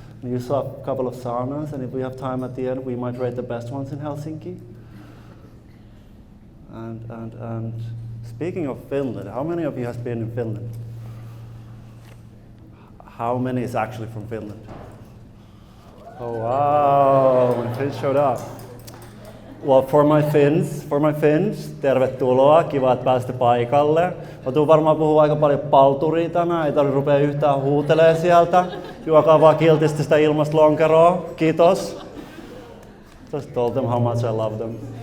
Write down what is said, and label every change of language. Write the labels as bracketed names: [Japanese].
[English] And you saw a couple of saunas, and if we have time at the end, we might rate the best ones in Helsinki. And speaking of Finland, how many of you has been in Finland? How many is actually from Finland? Oh wow, my Finns showed up. Well, for my Finns, [Finnish] tervetuloa, kiva, että pääsitte paikalle. Mä tuun varmaan puhua aika paljon palturia tänään, ei tarvitse rupea yhtään huutelee sieltä. Juokaa vaan kiltisti sitä ilmasta lonkeroa, kiitos. [English] Just told them how much I love them.